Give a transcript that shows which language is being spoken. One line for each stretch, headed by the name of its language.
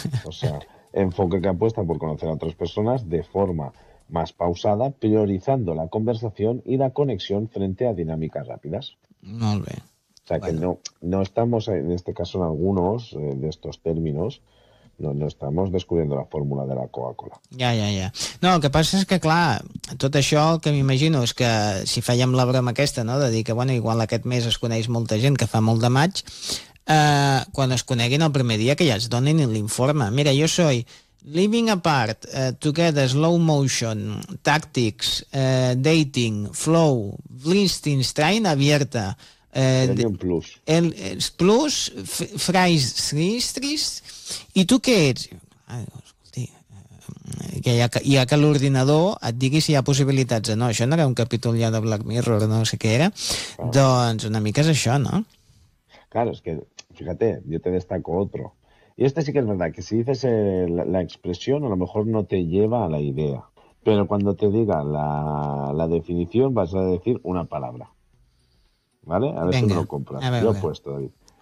Spanish: O sea, enfoque que apuestan por conocer a otras personas de forma más pausada, priorizando la conversación y la conexión frente a dinámicas rápidas.
Catalan: Molt bé.
Spanish: O sea, bueno, que no estamos, en este caso, en algunos de estos términos, no estamos descubriendo la fórmula de la Coca-Cola.
Catalan: Ja. No, el que passa és que, clar, tot això que m'imagino és que si fèiem la broma aquesta, no?, de dir que, bueno, igual aquest mes es coneix molta gent, que fa molt de maig, quan es coneguin el primer dia, que ja es donin l'informe. Mira, jo soy
English: living apart, together, slow motion, tactics, dating, flow, listing, strain, abierta.
Catalan: Un plus. El plus, fries, i tu què ets? Ai, escolti, ja que l'ordinador et digui si hi ha possibilitats o no. Això no era un capítol ja de Black Mirror, no sé què era. Ah. Doncs una mica és això, no?
Spanish: Claro, es que, fíjate, yo te destaco otro. Y este sí que es verdad, que si dices la expresión, a lo mejor no te lleva a la idea. Pero cuando te diga la definición, vas a decir una palabra. ¿Vale? A ver. Venga, si me lo compras. Ver, lo he puesto, David.